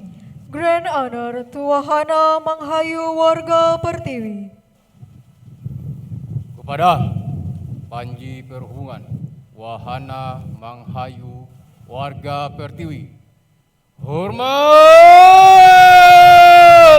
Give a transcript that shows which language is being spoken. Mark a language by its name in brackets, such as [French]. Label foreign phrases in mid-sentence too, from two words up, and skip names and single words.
[English] Grand honor to Wahana Manghayu warga Pertiwi. [Indonesian] Kepada Panji Perhubungan Wahana Manghayu warga Pertiwi. Hormat!